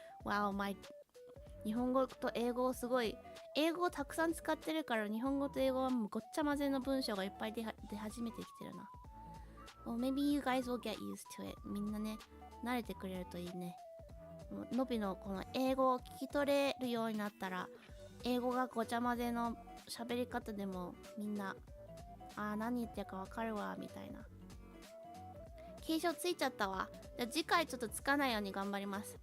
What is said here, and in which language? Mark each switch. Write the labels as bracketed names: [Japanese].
[Japanese] Wow, my 日本語と英語をすごい英語をたくさん使ってるから日本語と英語はもうごっちゃ混ぜの文章がいっぱい出始めてきてるな。 [English] Well, maybe you guys will get used to it. [Japanese] みんなね慣れてくれるといいね。のびのこの英語を聞き取れるようになったら英語がごちゃ混ぜの喋り方でもみんな何言ってるかわかるわみたいな。継承ついちゃったわ。じゃあ次回ちょっとつかないように頑張ります。